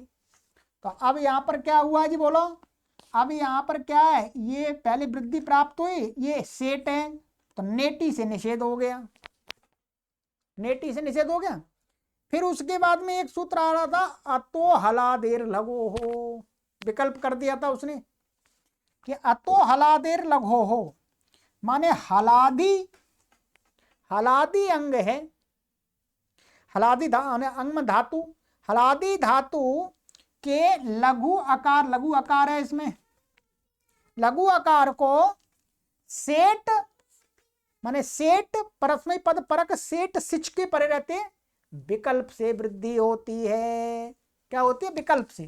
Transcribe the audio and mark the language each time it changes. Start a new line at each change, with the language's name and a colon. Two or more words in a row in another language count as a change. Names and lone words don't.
Hindi: तो अब यहां पर क्या हुआ जी, बोलो। अब यहां पर क्या है, ये पहले वृद्धि प्राप्त हुई, ये सेट है, तो नेटी से निषेध हो गया, नेटी से निषेध हो गया। फिर उसके बाद में एक सूत्र आ रहा था,
Sanskrit: अतो हलादेर लगो हो,
Hindi: विकल्प कर दिया था उसने कि
Sanskrit: अतो हलादेर लगो हो,
Hindi: माने हलादी, हलादी अंग है, हलादी अंग में धातु, हलादी धातु के लघु आकार, लघु आकार है इसमें, लघु आकार को सेट माने सेट परस्मै पद परक सेट सिच के परे रहते विकल्प से वृद्धि होती है। क्या होती है, विकल्प से।